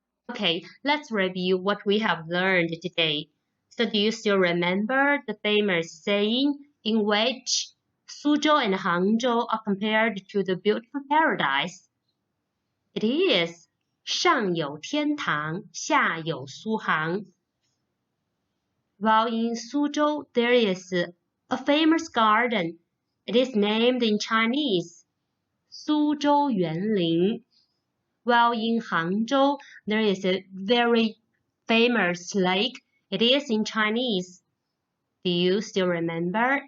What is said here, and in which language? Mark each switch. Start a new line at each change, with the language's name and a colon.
English: Okay, let's review what we have learned today. So do you still remember the famous saying in which Suzhou and Hangzhou are compared to the beautiful paradise? It is
Chinese: 上有天堂，下有苏杭.
English: While in Suzhou, there is a famous garden. It is named in Chinese, 苏州园林. While in Hangzhou, there is a very famous lake. It is in Chinese. Do you still remember?